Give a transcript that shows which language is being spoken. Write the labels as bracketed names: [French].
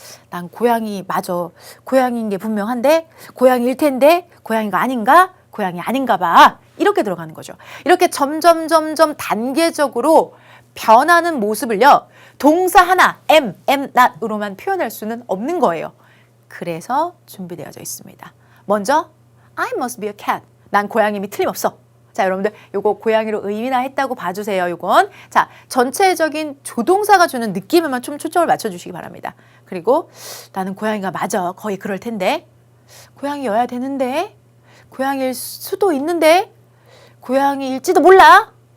[Korean] 난 고양이 맞아. 고양이인 게 분명한데 고양이일 텐데 고양이가 아닌가? 고양이 아닌가 봐. 이렇게 들어가는 거죠. 이렇게 점점 단계적으로 변하는 모습을요. 동사 하나 am, not으로만 표현할 수는 없는 거예요. 그래서 준비되어져 있습니다. [English] 먼저 I must be a cat. [Korean] 난 고양임이 틀림없어. 자, 여러분들 요거 고양이로 의미나 했다고 봐주세요. 요건 자 전체적인 조동사가 주는 느낌에만 좀 초점을 맞춰주시기 바랍니다. 그리고 나는 고양이가 맞아. 거의 그럴 텐데 고양이여야 되는데 고양이일 수도 있는데 고양이일지도 몰라.